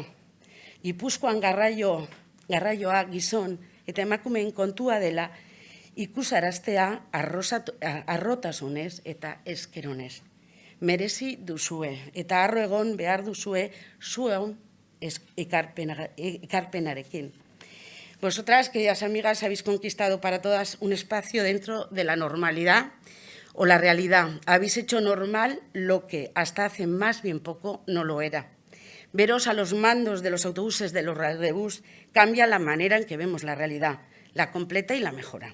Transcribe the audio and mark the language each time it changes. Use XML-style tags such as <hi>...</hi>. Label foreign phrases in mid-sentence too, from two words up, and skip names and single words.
<eu>Gipuzkoan garraioa gizon eta emakumeen kontua dela ikusaraztea arrotasunez eta eskeronez. Merezi duzue eta harro egon behar duzue zuen ekarpenarekin.</eu> <es>Vosotras, queridas amigas, habéis conquistado para todas un espacio dentro de la normalidad o la realidad. Habéis hecho normal lo que hasta hace más bien poco no lo era. Veros a los mandos de los autobuses de los radiobús cambia la manera en que vemos la realidad, la completa y la mejora.</es>